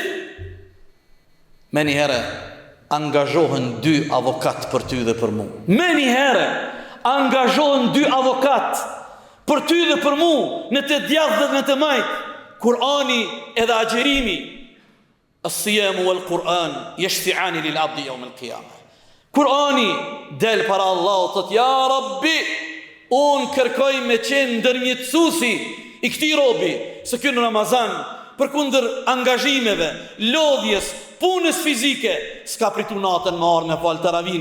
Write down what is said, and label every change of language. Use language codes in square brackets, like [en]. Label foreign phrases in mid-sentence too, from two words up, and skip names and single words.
[sq] Me një herë angazhohen 2 avokat për ty dhe për mu. Me një herë angazhohen 2 avokat për ty dhe për mu, në të djathtë dhe në të majtë. Kurani edhe agjerimi. [ar] الصيام والقرآن يشفعان للعبد يوم القيامة. [sq] Kurani del para Allahut, thot [ar] يا رب, [sq] unë kërkoj me qenë ndërmjetësusi i këtij robi, se ky në Ramazan, përkundër angazhimeve, lodhjes, punës fizike, s'ka pritu natën më arë me falë taravin.